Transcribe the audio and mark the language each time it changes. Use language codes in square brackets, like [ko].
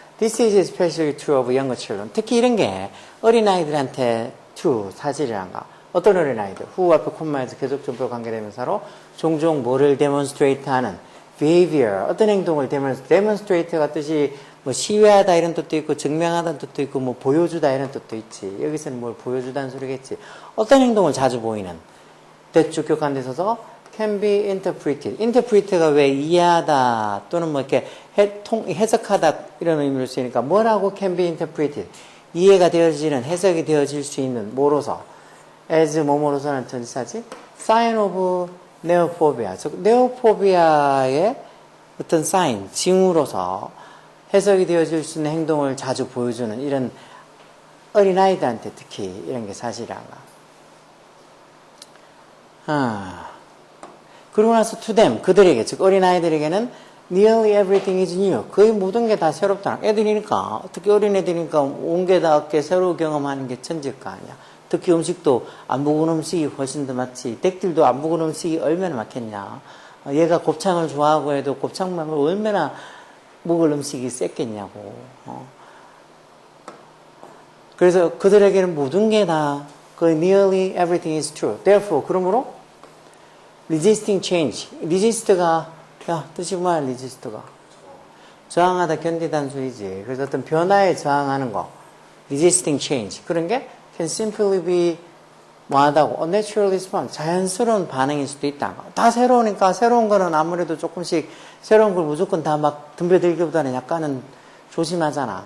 [en] This is especially true of younger children. [ko] 특히 이런 게 어린아이들한테 true, 사실이란가. 어떤 어린아이들? who 앞에 콤마에서 계속 전부 관계대명사로 종종 뭐를 demonstrate 하는 behavior, 어떤 행동을 demonstrate가 뜻이 뭐 시위하다 이런 뜻도 있고 증명하다는 뜻도 있고 뭐 보여주다 이런 뜻도 있지. 여기서는 뭘 보여주다는 소리겠지. 어떤 행동을 자주 보이는 대주격한 데 있어서 can be interpreted. interpret가 왜 이해하다 또는 뭐 이렇게 해석하다 이런 의미로 쓰이니까 뭐라고 can be interpreted. 이해가 되어지는, 해석이 되어질 수 있는 뭐로서 as 뭐뭐로서는 전치사지. [en] sign of neophobia. [ko] 즉 neophobia의 어떤 sign, 징후로서 해석이 되어질 수 있는 행동을 자주 보여주는 이런 어린아이들한테 특히 이런 게 사실이란가. 그러고 나서 [en] to them, [ko] 그들에게, 즉 어린아이들에게는 [en] nearly everything is new. [ko] 거의 모든 게 다 새롭다. 애들이니까, 특히 어린애들이니까 온 게 다 새로 경험하는 게 천지일 거 아니야. 특히 음식도 안 먹은 음식이 훨씬 더 많지. 댁들도 안 먹은 음식이 얼마나 많겠냐. 얘가 곱창을 좋아하고 해도 곱창만 얼마나 먹을 음식이 셌겠냐고. 그래서 그들에게는 모든 게 다 [en] nearly everything is true. Therefore, [ko] 그러므로 [en] resisting change. [ko] resist가 뜻이 뭐야? resist가 저항하다, 견디다는 소리지. 그래서 어떤 변화에 저항하는 거. resisting change. 그런 게 can simply be 뭐하다고? [en] unnatural response. [ko] 자연스러운 반응일 수도 있다. 다 새로우니까 새로운 거는 아무래도 조금씩 새로운 걸 무조건 다 막 덤벼들기보다는 약간은 조심하잖아.